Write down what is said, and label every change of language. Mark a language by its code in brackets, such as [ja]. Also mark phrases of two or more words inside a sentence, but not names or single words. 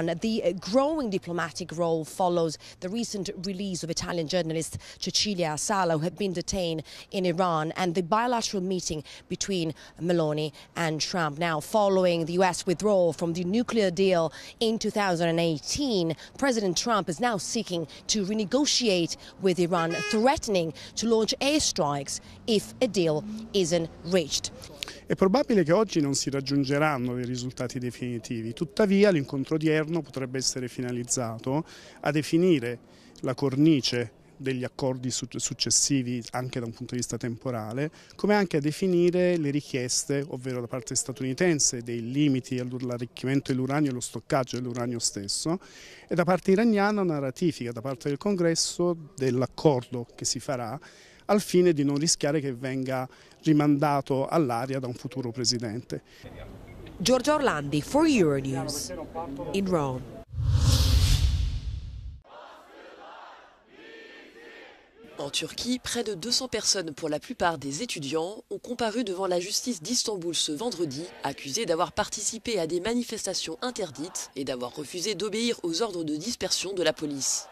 [en] The growing diplomatic role follows the recent release of Italian journalist Cecilia Sala, who had been detained in Iran, and the bilateral meeting between Meloni and Trump. Now, following the US withdrawal from the nuclear deal in 2018, President Trump is now seeking to renegotiate with Iran, threatening to launch airstrikes if a deal isn't reached. [it] È probabile che oggi non si raggiungeranno dei risultati definitivi, tuttavia l'incontro odierno potrebbe essere finalizzato a definire la cornice degli accordi successivi anche da un punto di vista temporale, come anche a definire le richieste, ovvero da parte statunitense, dei limiti all'arricchimento dell'uranio e allo stoccaggio dell'uranio stesso, e da parte iraniana una ratifica da parte del Congresso dell'accordo che si farà al fine di non rischiare che venga rimandato all'aria da un futuro presidente. [en] Giorgia Orlandi for Euronews in Rome. [fr] En Turquie, près de 200 personnes, pour la plupart des étudiants, ont comparu devant la justice d'Istanbul ce vendredi, accusées d'avoir participé à des manifestations interdites et d'avoir refusé d'obéir aux ordres de dispersion de la police.